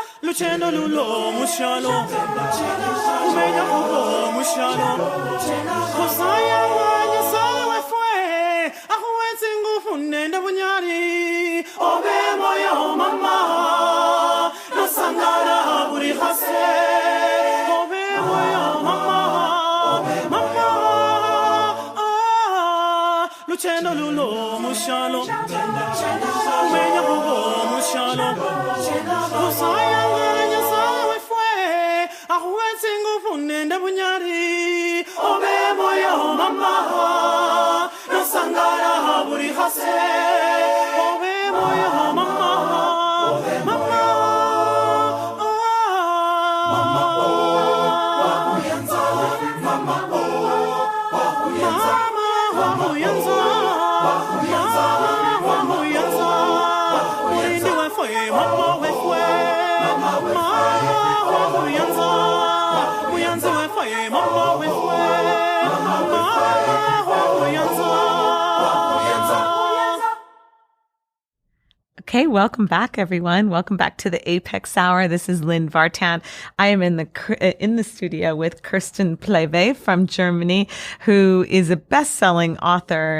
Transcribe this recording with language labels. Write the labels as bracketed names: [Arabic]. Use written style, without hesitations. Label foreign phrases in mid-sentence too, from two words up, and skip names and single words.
[Luyia] Luchendo lulo mushalo Umenya hugo mushalo Kusaya wanya sawe fue Ahuenzi ngufu nenda bunyari Obe moyo mama Nasangara buri hase Obe moyo mama Mama Luchendo lulo mushalo Umenya hugo mushalo Kusaya wanya sawe fue Ahuenzi ngufu nenda bunyari Obe moyo mama Nasangara buri hase Obe moyo mama Mama Mama Wahuyanza Mama Wahuyanza Wahuyanza Wahuyanza Wahuyanza Urindi wefwe mama wefwe Mama Wahuyanza Wahuyanza wefwe mama wefwe Mama Wahuyanza [English] Okay, welcome back, everyone. Welcome back to the A.P.E.X. Hour. This is Lynn Vartan. I am in the studio with Kerstin Plehwe from Germany, who is a best-selling author.